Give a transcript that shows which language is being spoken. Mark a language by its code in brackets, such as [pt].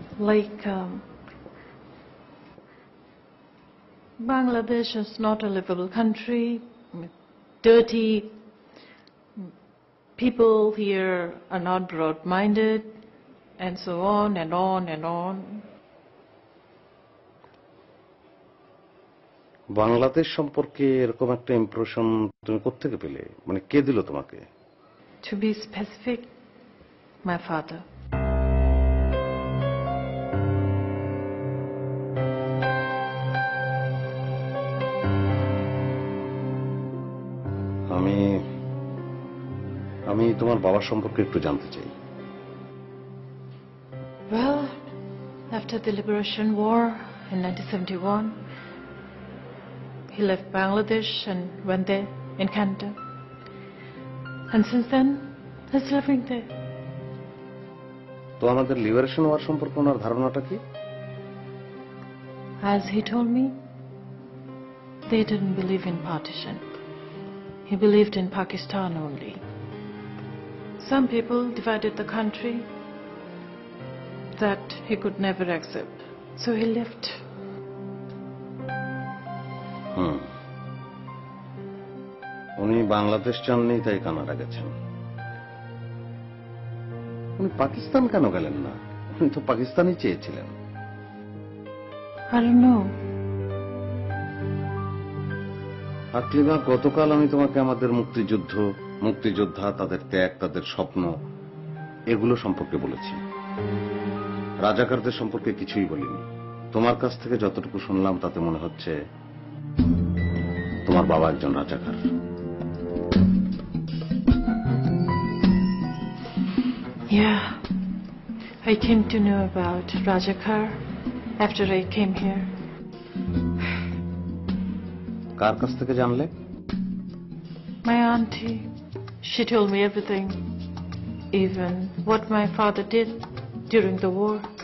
[en] Like, Bangladesh is not a livable country, dirty, people here are not broad-minded, and so on and on and on. [bn] Bangladesh সম্পর্কে এরকম একটা impression তুমি কোত্থেকে পেলে? মানে কে দিল তোমাকে? [en] To be specific, my father. [bn] আমি তোমার বাবা সম্পর্কে একটু জানতে চাই। [en] Well, after the Liberation War in 1971, he left Bangladesh and went there in Canada. And since then, he's living there. [bn] তো আমাদের লিবারেশন ওয়ার সম্পর্কে ওনার ধারণাটা কি? [en] As he told me, they didn't believe in partition. He believed in Pakistan only. Some people divided the country that he could never accept. So he left. [bn] উনি বাংলাদেশ চাননি, তাই Canada গেছেন। উনি পাকিস্তান কেন গেলেন না? উনি তো পাকিস্তানই চেয়েছিলেন। [en] I don't know. [bn] আকলিমা, গতকাল আমি তোমাকে আমাদের মুক্তিযোদ্ধা, তাদের ত্যাগ, তাদের স্বপ্ন, এগুলো সম্পর্কে বলেছি। রাজাকারদের সম্পর্কে কিছুই বলিনি। তোমার কাছ থেকে যতটুকু শুনলাম তাতে মনে হচ্ছে তোমার বাবা একজন রাজাকার। [en] Yeah, I came to know about Rajakar after I came here. [bn] কার কাছ থেকে জানলে? [en] My auntie, she told me everything, even what my father did during the war.